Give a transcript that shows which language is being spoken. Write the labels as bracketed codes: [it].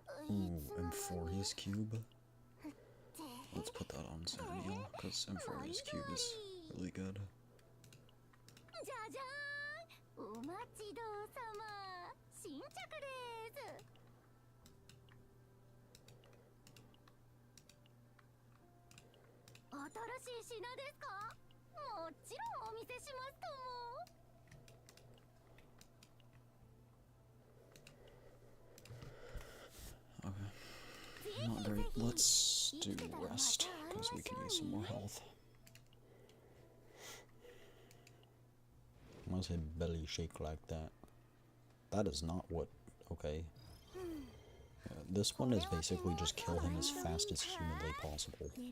[en] Ooh, Emphorius Cube. Let's put that on Samuel, because Emphorius Cube is really good. [ja] じゃじゃーん、お待ちどうさま。新着です。新しい品ですか？もちろんお見せしますとも。 [en] Okay. Not great. Let's do rest, because we can use some more health. Why does his belly shake like that? That is not what... Okay. This one is basically just kill him as fast as humanly possible.